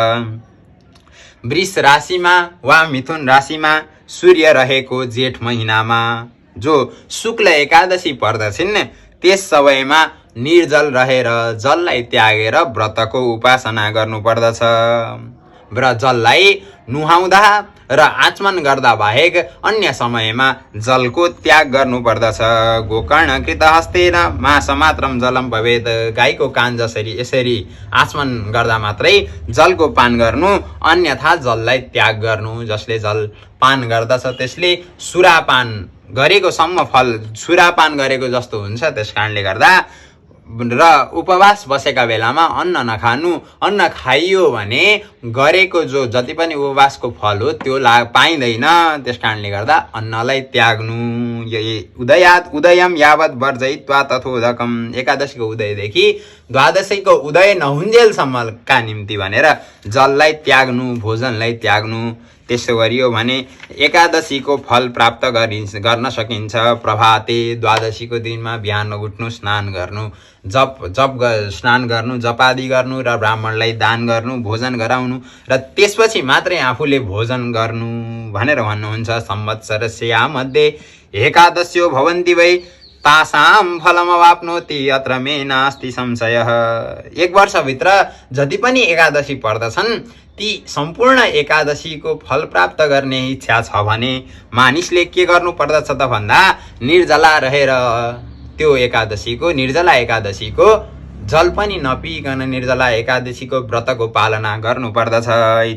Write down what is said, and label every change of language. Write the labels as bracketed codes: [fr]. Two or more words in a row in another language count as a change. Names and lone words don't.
[ne] वृष राशिमा वा मिथुन राशिमा सूर्य रहेको जेठ महिनामा जो शुक्ल एकादशी पर्दछिन् त्यस समयमा निर्जल रहेर जललाई त्यागेर व्रतको उपासना गर्नुपर्दछ। र जललाई नुहाउँदा र आचमन गर्दा बाहेक अन्य समयमा जलको त्याग गर्नुपर्दछ। [sa] गोकर्णकृत हस्तेन मासमात्रम जलम भवेत्। [ne] गाईको कान जसरी यसरी आचमन गर्दा मात्रै जलको पान गर्नु, अन्यथा जललाई त्याग गर्नु। जसले जल पान गर्दछ त्यसले सुरापान गरेको सम्म फल सुरापान गरेको जस्तो हुन्छ। त्यसकारणले गर्दा र उपवास बसेका बेलामा अन्न नखानु, अन्न खाइयो भने गरेको जो जति पनि उपवासको फल हो त्यो पाइँदैन। त्यसकारणले गर्दा अन्नलाई त्याग्नु। [sa] उदयम यावत् वर्जयित्वा तथोदकम। [ne] एकादशीको उदयदेखि द्वादशीको उदय नहुन्जेलसम्मका निम्ति भनेर जललाई त्याग्नु, भोजनलाई त्याग्नु। त्यसो गरियो भने एकादशीको फल प्राप्त गर्न सकिन्छ। प्रभाते द्वादशीको दिनमा बिहान उठ्नु, स्नान गर्नु, स्नान गर्नु, जपादि गर्नु र ब्राह्मणलाई दान गर्नु, भोजन गराउनु र त्यसपछि मात्रै आफूले भोजन गर्नु भनेर भन्नुहुन्छ। [sa] संवत्सरस्य मध्ये एकादश्यो भवन्ति वै तासाम फलमवाप्नोति अत्र मे नास्ति संशयः। [ne] एक वर्षभित्र जति पनि एकादशी पर्दछन् ती सम्पूर्ण एकादशीको फल प्राप्त गर्ने इच्छा छ भने मानिसले के गर्नु पर्दछ त भन्दा निर्जला रहेर त्यो निर्जला एकादशीको जल पनि नपिकन निर्जला एकादशीको व्रतको पालना गर्नु पर्दछ।